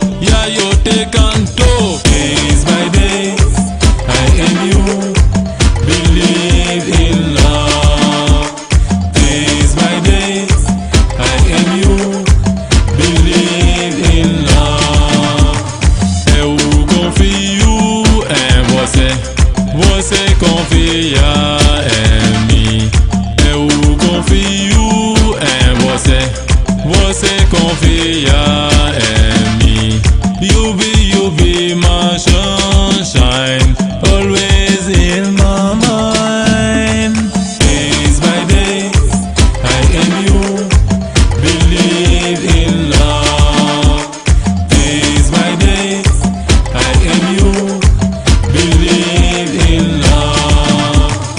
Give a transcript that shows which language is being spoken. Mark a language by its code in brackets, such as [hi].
[es] Ya yo te canto. [en] Days by days, I and you believe in love. Days by days, I and you believe in love. [pt] Eu confio em você, você confia em mim. Eu confio em você, você confia em mim. [en] You be my sunshine, always in my mind. Days by days, I and you believe in love. Days by days, I and you believe in love.